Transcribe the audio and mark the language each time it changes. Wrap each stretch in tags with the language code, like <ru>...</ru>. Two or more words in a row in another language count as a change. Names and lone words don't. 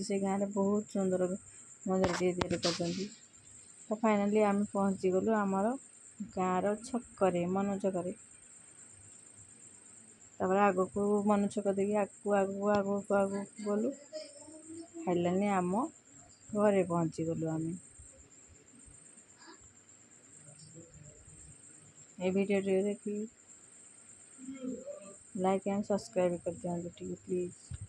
<or>ସେ ଗାଁରେ ବହୁତ ସୁନ୍ଦର ମନ୍ଦିରଟିଏ ତିଆରି କରିଛନ୍ତି। ତ ଫାଇନାଲି ଆମେ ପହଞ୍ଚିଗଲୁ ଆମର ଗାଁର ଛକରେ, ମନଛକରେ। ତାପରେ ଆଗକୁ ମନଛକ ଦେଇକି ଆଗକୁ ଗଲୁ। ଫାଇନାଲି ଆମ ଘରେ ପହଞ୍ଚିଗଲୁ ଆମେ।</or> <bn>এই ভিডিওটি দেখি</bn> <en>like and subscribe</en> <bn>করতে হবে, প্লিজ।</bn>